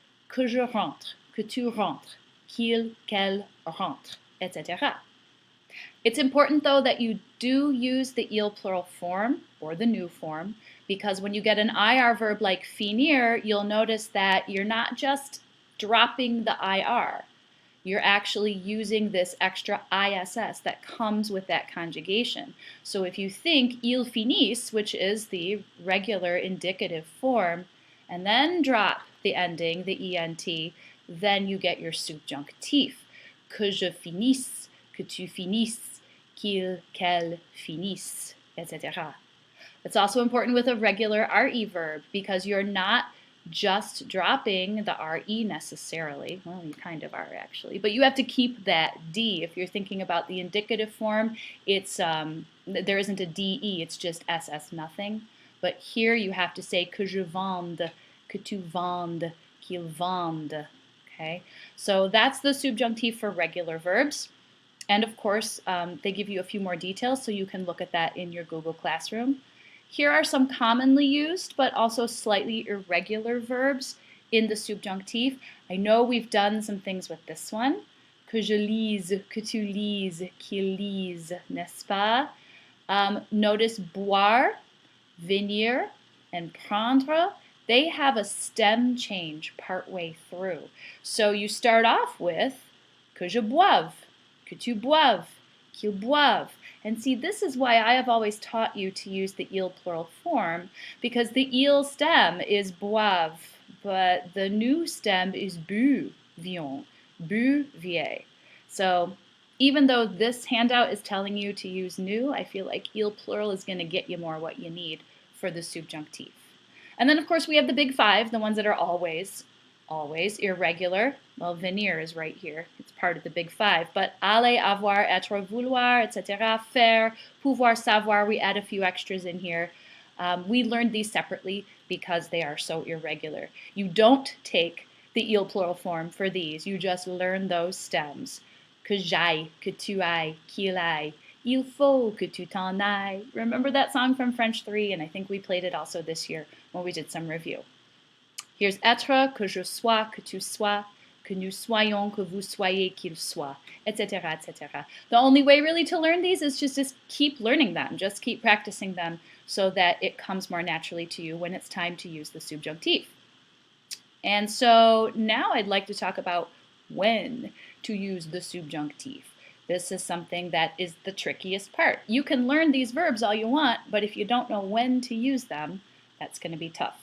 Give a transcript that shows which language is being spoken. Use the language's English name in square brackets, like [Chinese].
[French] Que je rentre, que tu rentres, qu'il, qu'elle rentre, etc. [English] It's important, though, that you do use the il plural form, or the new form, because when you get an ir verb like finir, you'll notice that you're not just dropping the ir. You're actually using this extra iss that comes with that conjugation. So if you think [French] il finisse, [English] which is the regular indicative form, and then drop the ending, the ent, then you get your subjunctif. [French] Que je finisse, que tu finisses, qu'il, qu'elle finisse, etc. [English] It's also important with a regular re verb because you're not just dropping the re necessarily. Well, you kind of are actually, but you have to keep that d. If you're thinking about the indicative form, it's there isn't a de, it's just ss nothing. But here you have to say [French] que je vende, que tu vendes, qu'il vende. [English] Okay, so that's the subjunctive for regular verbs. And of course, they give you a few more details, so you can look at that in your Google Classroom. Here are some commonly used, but also slightly irregular verbs in the subjunctive. I know we've done some things with this one. [French] Que je lise, que tu lises, qu'il lise, n'est-ce pas? [English] Notice boire, venir, and prendre. They have a stem change partway through. So you start off with [French] que je boive, que tu boives, qu'il boive. [English] And see, this is why I have always taught you to use the il plural form, because the il stem is boive, but the new stem is buvions, buviez. So even though this handout is telling you to use new, I feel like il plural is going to get you more what you need for the subjunctive. And then, of course, we have the big five, the ones that are always irregular. Well, venir is right here. It's part of the big five. But aller, avoir, être, vouloir, etc., faire, pouvoir, savoir, we add a few extras in here. We learned these separately because they are so irregular. You don't take the il plural form for these. You just learn those stems. [French] Que j'aille, que tu ailles, qu'il aille. Il faut que tu t'en ailles. [English] Remember that song from French 3? And I think we played it also this year when we did some review. [French] Here's être, que je sois, que tu sois, que nous soyons, que vous soyez, qu'il soit, etc., etc. [English] The only way really to learn these is just keep learning them. Just keep practicing them so that it comes more naturally to you when it's time to use the subjunctive. And so now I'd like to talk about when to use the subjunctive. This is something that is the trickiest part. You can learn these verbs all you want, but if you don't know when to use them, that's going to be tough.